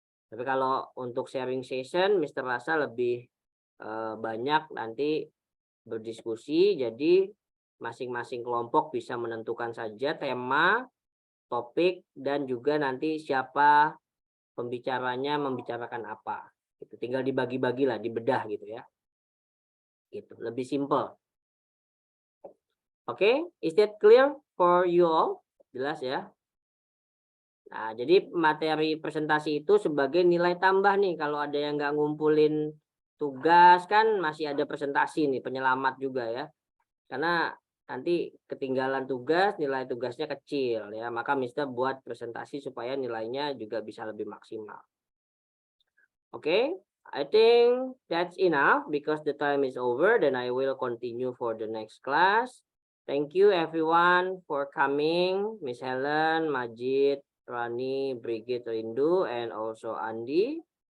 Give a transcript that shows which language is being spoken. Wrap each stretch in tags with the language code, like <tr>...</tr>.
<id>Tapi kalau untuk sharing session Mister rasa lebih banyak nanti berdiskusi, jadi masing-masing kelompok bisa menentukan saja tema, topik, dan juga nanti siapa pembicaranya membicarakan apa. Itu tinggal dibagi-bagi lah, dibedah gitu ya. Gitu, lebih simple.</id> <en>Oke, is that clear for you all?</en> <id>Jelas ya? Nah, jadi materi presentasi itu sebagai nilai tambah nih. Kalau ada yang nggak ngumpulin tugas kan masih ada presentasi nih, penyelamat juga ya. Karena nanti ketinggalan tugas, nilai tugasnya kecil ya. Maka Mister buat presentasi supaya nilainya juga bisa lebih maksimal.</id> <en>Okay, I think that's enough because the time is over. Then I will continue for the next class. Thank you everyone for coming. Miss Helen, Majid, Rani, Brigit, Rindu, and also Andi.</en>